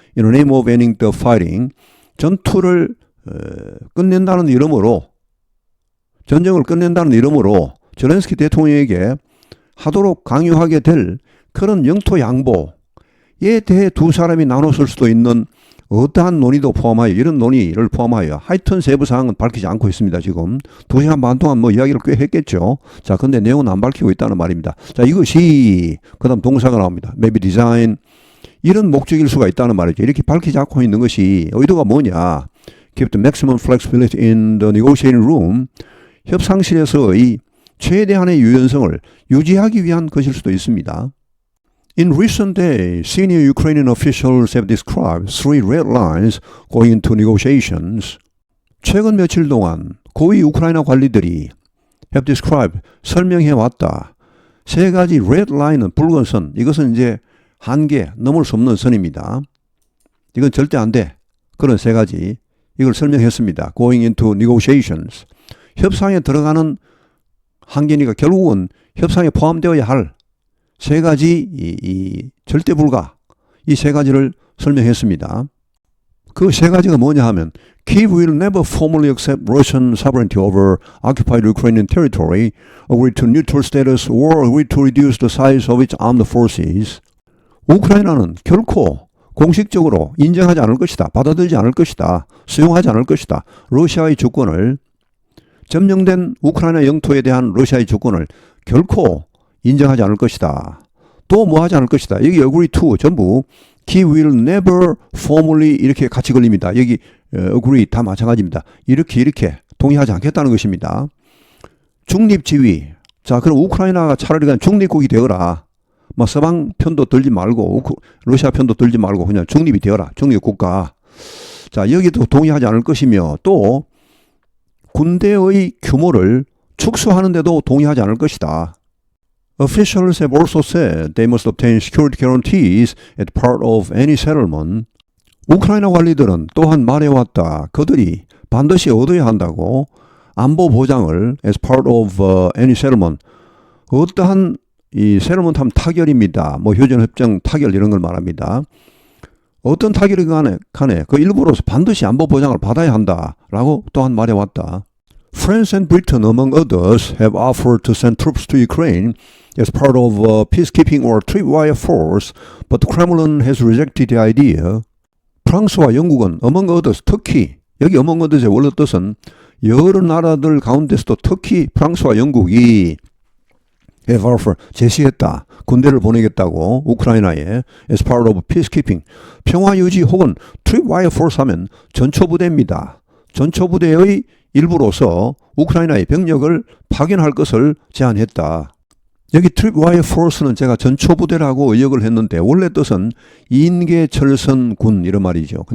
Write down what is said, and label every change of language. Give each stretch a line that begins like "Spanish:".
English: In the name of ending the fighting,
Korean: 전투를 끝낸다는 이름으로, 전쟁을 끝낸다는 이름으로 젤렌스키 대통령에게 하도록 강요하게 될 그런 영토 양보에 대해 두 사람이 나눴을 수도 있는 어떠한 논의도 포함하여, 이런 논의를 포함하여 하여튼 세부 사항은 밝히지 않고 있습니다. 지금 2시간 반 동안 이야기를 꽤 했겠죠. 자, 근데 내용은 안 밝히고 있다는 말입니다. 자, 이것이 그 다음 동사가 나옵니다.
English: Maybe design.
Korean: 이런 목적일 수가 있다는 말이죠. 이렇게 밝히지 않고 있는 것이 의도가 뭐냐?
English: Keep the maximum flexibility in the negotiating room.
Korean: 협상실에서의 최대한의 유연성을 유지하기 위한 것일 수도 있습니다.
English: In recent days, senior Ukrainian officials have described three red lines going into negotiations.
Korean: 최근 며칠 동안 고위 우크라이나 관리들이
English: have described,
Korean: 설명해 왔다. 세 가지 red line은 붉은 선, 이것은 이제 한계, 넘을 수 없는 선입니다. 이건 절대 안 돼. 그런 세 가지, 이걸 설명했습니다.
English: Going into negotiations.
Korean: 협상에 들어가는 한계니까 결국은 협상에 포함되어야 할 세 가지 이 절대 불가, 이 세 가지를 설명했습니다. 그 세 가지가 뭐냐 하면
English: Kyiv will never formally accept Russian sovereignty over occupied Ukrainian territory, agree to neutral status or agree to reduce the size of its armed forces.
Korean: 우크라이나는 결코 공식적으로 인정하지 않을 것이다. 받아들이지 않을 것이다. 수용하지 않을 것이다. 러시아의 주권을, 점령된 우크라이나 영토에 대한 러시아의 주권을 결코 인정하지 않을 것이다. 또 뭐 하지 않을 것이다. 여기
English: agree to
Korean: 전부
English: Kyiv will never formally
Korean: 이렇게 같이 걸립니다. 여기 agree 다 마찬가지입니다. 이렇게 동의하지 않겠다는 것입니다. 중립지위. 자, 그럼 우크라이나가 차라리 그냥 중립국이 되어라. 서방 편도 들지 말고 러시아 편도 들지 말고 그냥 중립이 되어라. 중립국가. 자, 여기도 동의하지 않을 것이며 또 군대의 규모를 축소하는데도 동의하지 않을 것이다.
English: Officials have also said they must obtain security guarantees as part of any settlement.
Korean: 우크라이나 관리들은 또한 말해왔다. 그들이 반드시 얻어야 한다고 안보 보장을
English: as part of any settlement.
Korean: 어떠한 이 settlement 하면 타결입니다. 휴전협정 타결 이런 걸 말합니다. 어떤 타결이 간에 그 일부로서 반드시 안보 보장을 받아야 한다라고 또한 말해왔다.
English: France and Britain, among others, have offered to send troops to Ukraine as part of peacekeeping or tripwire force, but the Kremlin has rejected the idea.
Korean: 프랑스와 영국은
English: among others,
Korean: 특히 여기 among others의 원래 뜻은 여러 나라들 가운데서도 특히 프랑스와 영국이
English: have offered,
Korean: 제시했다. 군대를 보내겠다고 우크라이나에
English: as part of peacekeeping.
Korean: 평화유지 혹은 tripwire force 하면 전초부대입니다. 전초부대의 일부로서 우크라이나의 병력을 파견할 것을 제안했다. 여기 트립와이어 포스는 제가 전초부대라고 의역을 했는데 원래 뜻은 인계철선군 이런 말이죠.